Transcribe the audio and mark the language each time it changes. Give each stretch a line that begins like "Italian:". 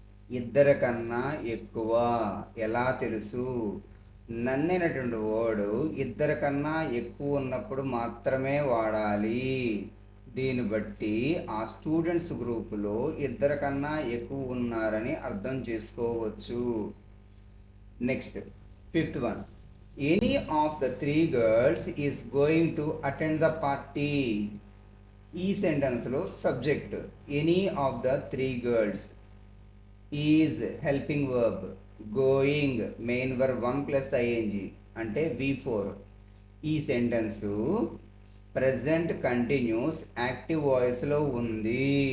Telugu: ఇద్దరి కన్నా ఎక్కువ. ఎలా తెలుసు? నన్ను అనేటువంటి వర్డ్ ఇద్దరి కన్నా ఎక్కువ ఉన్నప్పుడు మాత్రమే వాడాలి. దీన్ని బట్టి ఆ స్టూడెంట్స్ గ్రూపులో ఇద్దరి కన్నా ఎక్కువ ఉన్నారని అర్థం చేసుకోవచ్చు. Next, fifth one.
English: Any of the three girls is going to attend the party.
Telugu: ఈ సెంటెన్స్లో subject any of the three girls, is helping verb, going main verb 1 + ing అంటే V4. ఈ సెంటెన్స్ ప్రెజెంట్ కంటిన్యూస్ యాక్టివ్ వాయిస్లో ఉంది.